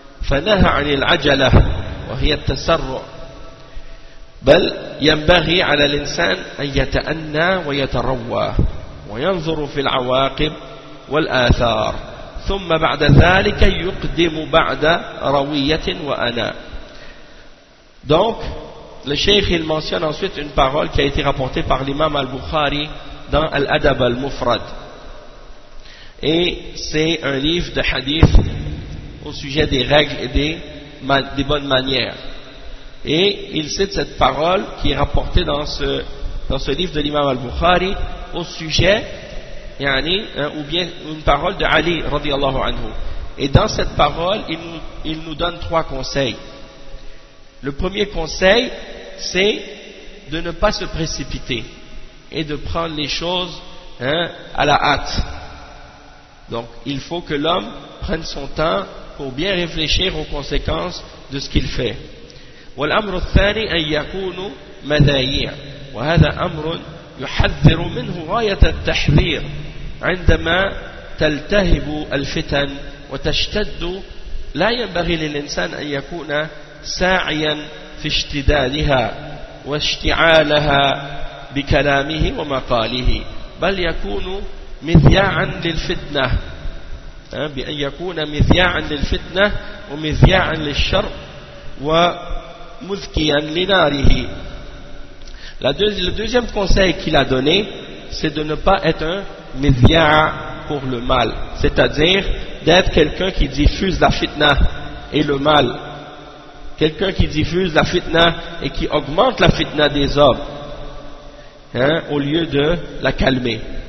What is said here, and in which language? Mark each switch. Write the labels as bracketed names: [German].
[Arabic] فنهى عن العجلة وهي التسرع، بل ينبغي على الإنسان أن يتأنى ويتروى وينظر في العواقب والآثار، ثم بعد ذلك يقدم بعد روية وأنا. [French] Donc le cheikh il mentionne ensuite une parole qui a été rapportée par l'imam al-Bukhari dans Al-Adab al-Mufrad, et c'est un livre de hadith au sujet des règles et des bonnes manières. Et il cite cette parole qui est rapportée dans ce livre de l'imam al-Bukhari au sujet, yani, hein, ou bien une parole de Ali [Arabic] radiallahu anhu. [French] Et dans cette parole, il nous donne trois conseils. Le premier conseil, c'est de ne pas se précipiter et de prendre les choses, hein, à la hâte. Donc, il faut que l'homme prenne son temps pour bien réfléchir aux conséquences de ce qu'il fait. [Arabic] والأمر الثاني أن يكونوا مذايع، وهذا أمر يحذر منه غاية التحذير عندما تلتهب الفتن وتشتد. لا ينبغي للإنسان أن يكون ساعيا في اشتدادها واشتعالها بكلامه ومقاله، بل يكون مذياعا للفتنة، بأن يكون مذياعا للفتنة ومذياعا للشر و مذكياً لناره. [French] Le deuxième conseil qu'il a donné, c'est de ne pas être un média pour le mal, c'est-à-dire d'être quelqu'un qui diffuse la fitna et le mal, quelqu'un qui diffuse la fitna et qui augmente la fitna des hommes, hein, au lieu de la calmer.